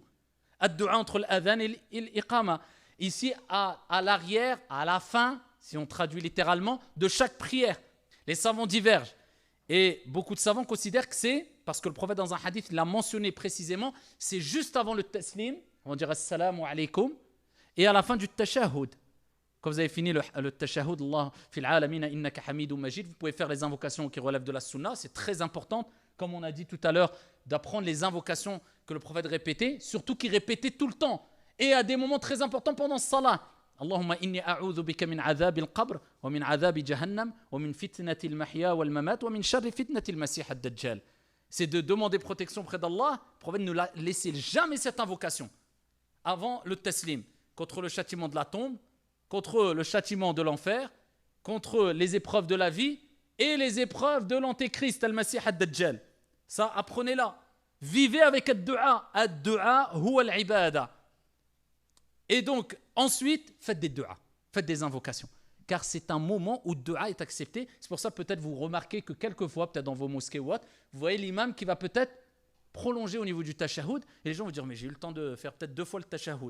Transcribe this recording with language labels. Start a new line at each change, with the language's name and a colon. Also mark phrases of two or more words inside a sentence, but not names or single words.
French: Ad-du'a entre l'adhan et l'iqama. Ici, à l'arrière, à la fin, si on traduit littéralement, de chaque prière. Les savants divergent. Et beaucoup de savants considèrent que c'est, parce que le prophète dans un hadith l'a mentionné précisément, c'est juste avant le taslim, on va dire
Arabic: السلام عليكم,
French: et à la fin du tashahhud. Quand vous avez fini le tashahhud,
Arabic: الله في العالمين إنك حميد مجيد,
French: vous pouvez faire les invocations qui relèvent de la sunna, c'est très important comme on a dit tout à l'heure, d'apprendre les invocations que le prophète répétait, surtout qu'il répétait tout le temps, et à des moments très importants pendant ce salat.
Arabic: اللهم إني أعوذ بك من عذاب القبر ومن عذاب جهنم ومن فتنة المحيا والممات ومن شر فتنة المسيح الدجال.
French: C'est de demander protection près d'Allah. Le prophète ne l'a laissé jamais cette invocation avant le taslim, contre le châtiment de la tombe, contre le châtiment de l'enfer, contre les épreuves de la vie et les épreuves de l'antéchrist,
Arabic: المسيح الدجال.
French: Ça, apprenez-la. Vivez avec ad-du'a.
Arabic: الدعاء هو العبادة.
French: Et donc, ensuite, faites des du'a, faites des invocations. Car c'est un moment où le du'a est accepté. C'est pour ça peut-être vous remarquez que quelquefois, peut-être dans vos mosquées ou autres, vous voyez l'imam qui va peut-être prolonger au niveau du tashahhud. Et les gens vont dire, mais j'ai eu le temps de faire peut-être 2 fois le tashahhud.